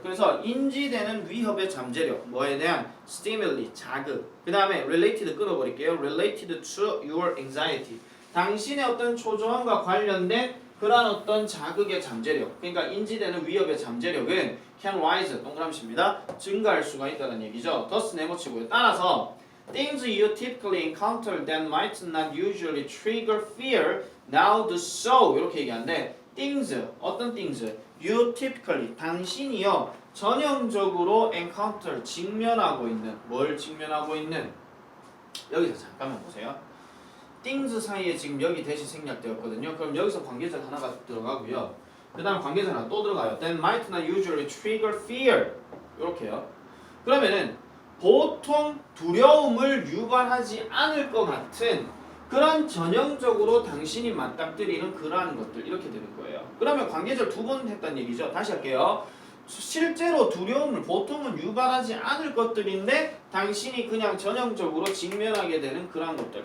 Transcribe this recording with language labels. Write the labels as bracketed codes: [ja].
[ko] 그래서 인지되는 위협의 잠재력, 뭐에 대한 stimuli, 자극. 그 다음에 related 끌어버릴게요. [en] related to your anxiety. [ko] 당신의 어떤 초조함과 관련된 그런 어떤 자극의 잠재력. 그러니까 인지되는 위협의 잠재력은 [en] can rise, [ko] 동그라미입니다. 증가할 수가 있다는 얘기죠. thus 네모치고요. 따라서 [en] things you typically encounter that might not usually trigger fear now do so. [ko] 이렇게 얘기하는데 things, 어떤 things? [en] you typically, [ko] 당신이요 전형적으로 encounter, 직면하고 있는, 뭘 직면하고 있는? 여기서 잠깐만 보세요. things 사이에 지금 여기 대시 생략되었거든요. 그럼 여기서 관계절 하나가 들어가고요. 그 다음 관계절 하나 또 들어가요. [en] That might not usually trigger fear. [ko] 이렇게요. 그러면은 보통 두려움을 유발하지 않을 것 같은 그런 전형적으로 당신이 맞닥뜨리는 그러한 것들 이렇게 되는 거예요. 그러면 관계절 두 번 했다는 얘기죠. 다시 할게요. 실제로 두려움을 보통은 유발하지 않을 것들인데 당신이 그냥 전형적으로 직면하게 되는 그런 것들.